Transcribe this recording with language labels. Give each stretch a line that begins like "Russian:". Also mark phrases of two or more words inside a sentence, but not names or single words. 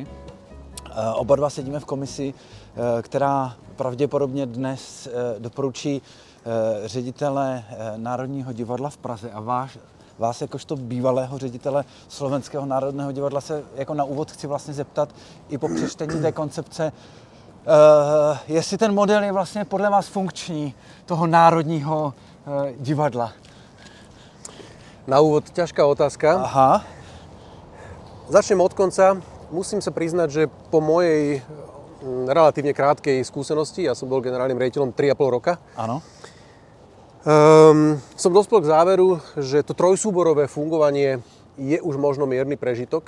Czech: Oba dva sedíme v komisi, která pravděpodobně dnes doporučí ředitele Národního divadla v Praze. A vás jakožto bývalého ředitele Slovenského národního divadla se jako na úvod chci vlastně zeptat i po přečtení té koncepce, jestli ten model je vlastně podle vás funkční, toho Národního divadla.
Slovak: Na úvod ťažká otázka. Aha. Začnem od konca. Musím sa priznať, že po mojej relatívne krátkej skúsenosti, ja som bol generálnym riaditeľom 3,5 roka, Áno. Som dospel k záveru, že to trojsúborové fungovanie je už možno mierny prežitok.